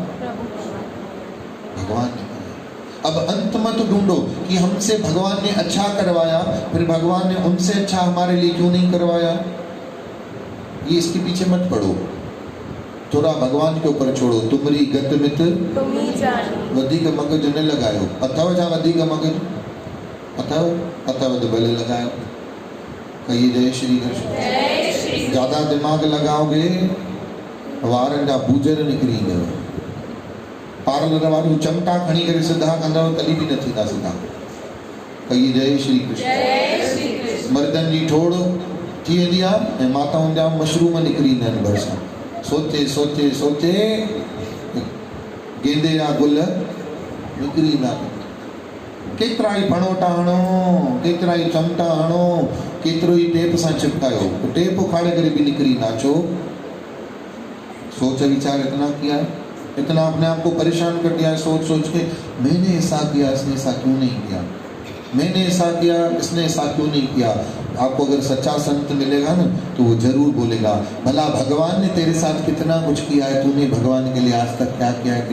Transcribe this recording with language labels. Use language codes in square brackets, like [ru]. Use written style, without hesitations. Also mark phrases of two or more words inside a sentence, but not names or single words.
[hi] भगवान ने। अब अंत मत ढूंढो कि हमसे भगवान ने अच्छा करवाया, फिर भगवान ने उनसे अच्छा हमारे लिए क्यों नहीं करवाया। ये इसके पीछे मत पड़ो, थोड़ा भगवान के ऊपर छोड़ो। [sd] तुमरी गत मित तुमी जानी, वधिक मगज न लगायो। अथव जा वधिक मगज अथव तो भले लगायो। [hi] कहिए जय श्री कृष्ण। ज्यादा दिमाग लगाओगे [sd] वारनि जा बूजर निकिरी ईंदव। पार्लर वारियूं चमटा खणी करे सिधा कंदव तॾहिं बि न थींदा सिधा। [hi] कहिए जय श्री कृष्ण। [sd] मर्दनि जी ठोड़ थी वेंदी आहे ऐं माताउनि जा मशरूम निकिरी ईंदा आहिनि भरिसां। सोचे सोचे सोचे गेंदे जा गुल निकिरी ईंदा। केतिरा ई फणोटा हणो, केतिरा ई चमटा हणो, केतिरो ई टेप सां चिपकायो, टेप उखाड़े करे भी निकिरी ना। छो? [hi] सोच विचार इतना किया है, इतना अपने आप को परेशान कर दिया है सोच सोच के। मैंने ऐसा किया, इसने ऐसा क्यों नहीं किया, मैंने ऐसा किया, इसने ऐसा क्यों नहीं किया। आपको अगर सच्चा संत मिलेगा ना तो वो जरूर बोलेगा, भला भगवान ने तेरे साथ कितना कुछ किया है, तूने भगवान के लिए आज तक क्या किया है।